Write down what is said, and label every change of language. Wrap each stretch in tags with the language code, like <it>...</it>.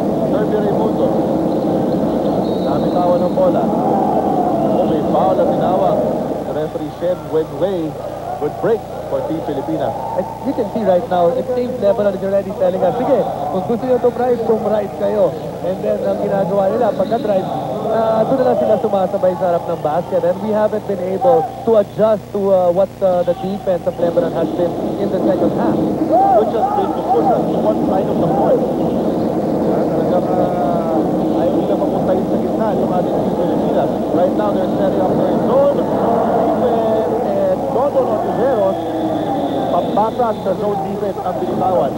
<tl>Sergio Raimundo. Nabitawan ng bola. May foul na tinawag.</tl> <en>The referee Shen Wenwei would break for Team Pilipinas. As you can see right now, it seems Lebanon is already telling us,</en> <tl>sige, kung gusto nyo tumrive kayo.</tl> <en>And then,</en> <tl>ang ginagawa nila, pagka-drive, doon na lang sila sumasabay sa harap ng basket.</tl> <en>And we haven't been able to adjust to what the defense of Lebanon has been in the second half. Which has been to push us to one side of the court.</en> <tl>Talagang ayaw nila mapuntahin sa gitna yung ating Team Pilipinas.</tl> <en>Right now, they're setting up their zone defense, and Dondon Ontiveros</en> <tl>pambasag sa zone defense ang binitawan.</tl>